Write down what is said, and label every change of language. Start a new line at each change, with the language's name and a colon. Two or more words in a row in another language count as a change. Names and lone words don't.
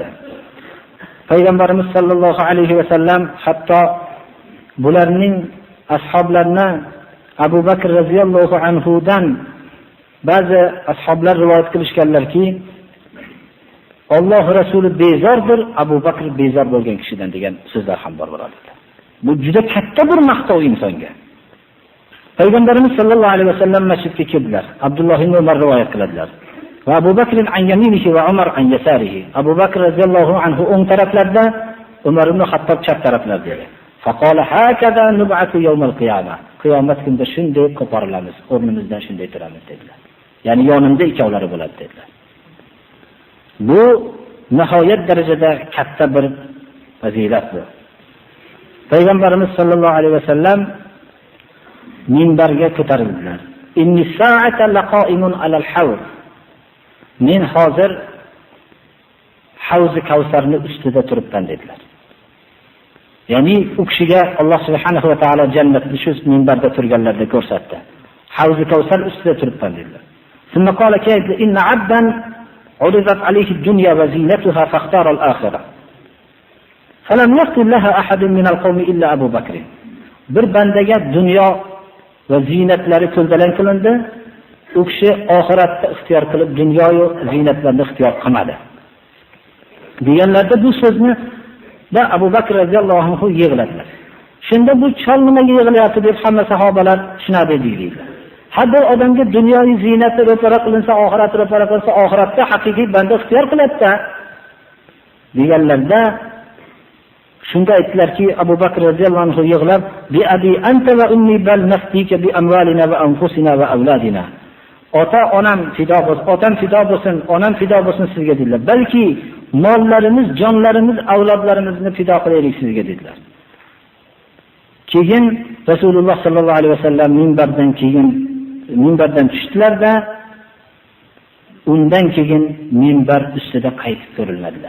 Uzbek: Payg'ambarimiz
Arabic: صلى الله عليه وسلم
Uzbek: hatto bularning ashoblarni Abu Bakr
Arabic: رضي الله عنه
Uzbek: dan ba'zi ashoblar rivoyat qilishganlarki, Alloh rasuli bezordir, Abu Bakr bezor bo'lgan kishidan degan so'zlar ham bor birodarlar. Bu juda katta bir maqtov insonga. Payg'ambarimiz
Arabic: صلى الله عليه وسلم
Uzbek: masjidga keldilar. Abdulloh ibn Umar rivoyat qiladilar.
Arabic: وأبو بكر عن يمينه وعمر عن يساره.
Uzbek: Abu Bakr
Arabic: رضي الله عنه
Uzbek: o'ng taraflarda, Umar ibn Xattob chap taraflarda edi.
Arabic: فقال هكذا نبعث يوم القيامة.
Uzbek: Qiyomat kunida shunday qo'porilamiz, o'rnimizdan shunday turamiz dedilar. Ya'ni yonimda ikkovlari bo'ladi dedilar. Bu nihoyat darajada katta bir fazilat bu. Payg'ambarimiz
Arabic: صلى الله عليه وسلم
Uzbek: minbarga ko'tarildilar.
Arabic: إني الساعة لقائم على الحوض.
Uzbek: Men hozir Havz-i Kavsarni ustida turibman dedilar. Ya'ni u kishiga Alloh
Arabic: سبحانه وتعالى
Uzbek: jannatni shu minbarda turganlarda ko'rsatdi. Havz-i Kavsar ustida turibman dedilar.
Arabic: Shunda قال كيف إن عبدا عرضت عليه الدنيا وزينتها فاختار الآخرة. فلم يقل لها أحد من القوم إلا أبو بكر.
Uzbek: Bir bandaga dunyo va zinatlari ko'ldalang qilindi. U kishi oxiratni ixtiyor qilib, dunyo va zinatlarni ixtiyor qilmadi. Deganlarda bu so'zni da Abu Bakr
Arabic: رضي الله عنه
Uzbek: yig'ladilar. Shunda bu chol nimaga yig'layapti deb hamma sahobalar tushunadi deydilar. Har bir odamga dunyoviy zinati ro'para qilinsa, oxirat ro'para qilinsa, oxiratda haqiqiy banda ixtiyor qiladi-da deganlarda, shunda aytdilarki, Abu Bakr
Arabic: رضي الله عنه
Uzbek: yig'lab,
Arabic: بأبي أنت وأمي بل نفديك بأموالنا وأنفسنا وأولادنا.
Uzbek: Ota onam fido bo'lsin, otam fido bo'lsin, onam fido bo'lsin sizga dedilar. Balki mollarimiz, jonlarimiz, avlodlarimizni fido qilaylik sizga dedilar. Keyin Rasululloh
Arabic: صلى الله عليه وسلم
Uzbek: minbardan tushdilar-da, undan keyin minbar ustida qaytib ko'rilmadilar.